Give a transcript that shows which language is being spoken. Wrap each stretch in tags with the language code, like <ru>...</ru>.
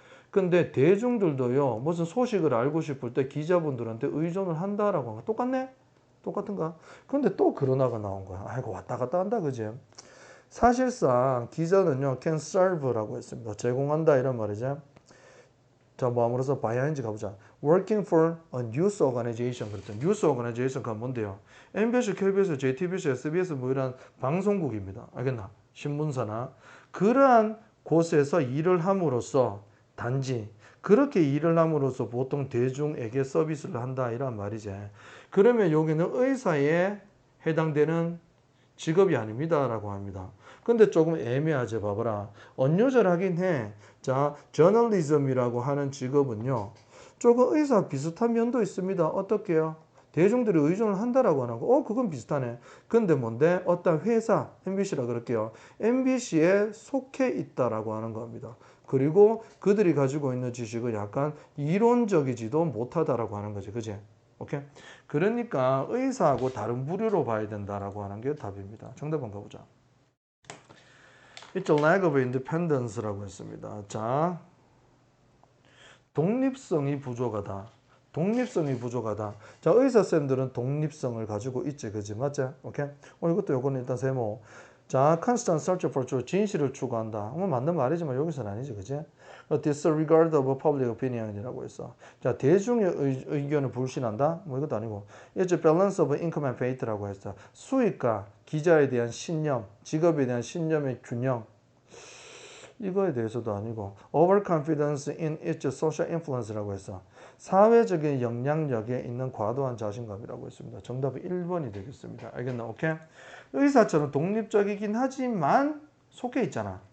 <ko>근데 대중들도요, 무슨 소식을 알고 싶을 때 기자분들한테 의존을 한다라고 하는 거 똑같네? 똑같은가? 근데 또 그러나가 나온 거야. 아이고, 왔다 갔다 한다, 그지? 사실상 기자는요,</ko> <en>can serve</en> <ko>라고 했습니다. 제공한다, 이런 말이죠. 자, 뭐 아무래서 바이아인지 가보자.</ko> <en>Working for a news organization.</en> <ko>그랬죠.</ko> <en>news organization가 뭔데요?</en> <ko>MBC, KBS, JTBC, SBS 뭐 이런 방송국입니다. 알겠나? 신문사나. 그러한 곳에서 일을 함으로써 단지 그렇게 일을 함으로써 보통 대중에게 서비스를 한다 이란 말이지. 그러면 여기는 의사에 해당되는 직업이 아닙니다라고 합니다. 근데 조금 애매하지. 봐봐라. 언유절하긴 해. 자, 저널리즘이라고 하는 직업은요, 조금 의사 비슷한 면도 있습니다. 어떻게요? 대중들이 의존을 한다라고 하는 거. 그건 비슷하네. 근데 뭔데? 어떤 회사, MBC라 그럴게요. MBC에 속해 있다라고 하는 겁니다. 그리고 그들이 가지고 있는 지식은 약간 이론적이지도 못하다라고 하는 거지. 그지? 오케이? 그러니까 의사하고 다른 부류로 봐야 된다라고 하는 게 답입니다. 정답 한번 가보자.</ko> <en>It's a lack of independence라고 했습니다.</en> <ko>자, 독립성이 부족하다. 독립성이 부족하다. 자, 의사쌤들은 독립성을 가지고 있지, 그지? 맞지? 오케이? 이것도 요거는 일단 세모.</ko> <en>자, constant search for truth.</en> <ko>진실을 추구한다. 맞는 말이지만 여기서는 아니지, 그지?</ko> <en>disregard of public opinion이라고 했어.</en> <ko>자, 대중의 의견을 불신한다? 이것도 아니고.</ko> <en>It's a balance of income and faith라고 했어.</en> <ko>수익과 기자에 대한 신념, 직업에 대한 신념의 균형. 이거에 대해서도 아니고</ko> <en>overconfidence in its social influence</en> <ko>라고 해서 사회적인 영향력에 있는 과도한 자신감이라고 했습니다. 정답은 1번이 되겠습니다. 알겠나? 오케이? 의사처럼 독립적이긴 하지만 속해 있잖아.</ko>